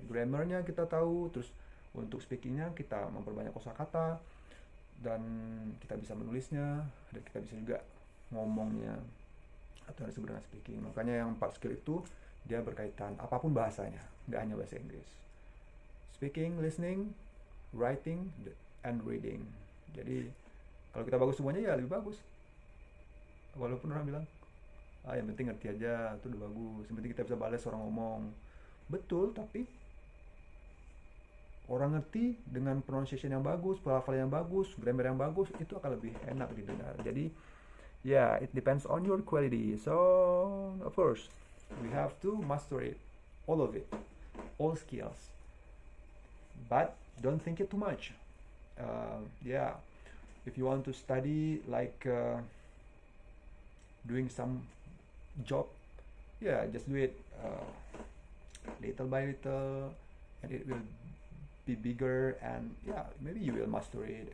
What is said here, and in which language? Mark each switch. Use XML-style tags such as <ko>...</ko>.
<id>Grammarnya kita tahu, terus untuk speakingnya kita memperbanyak kosakata, dan kita bisa menulisnya, dan kita bisa juga ngomongnya atau yang disebut dengan speaking. Makanya yang 4 skill itu dia berkaitan apapun bahasanya, nggak hanya bahasa Inggris.</id> <en>Speaking, listening, writing, and reading.</en> <id>Jadi kalau kita bagus semuanya ya lebih bagus. Walaupun orang bilang, yang penting ngerti aja, itu udah bagus. Yang penting kita bisa balas orang ngomong. Betul, tapi orang ngerti dengan pronunciation yang bagus, pelafalan yang bagus, grammar yang bagus, itu akan lebih enak didengar.</id> <en>Jadi yeah, it depends on your quality. So of course we have to master it, all of it, all skills, but don't think it too much. Yeah, if you want to study like doing some job, yeah, just do it little by little, and it will be bigger, and yeah, maybe you will master it.</en>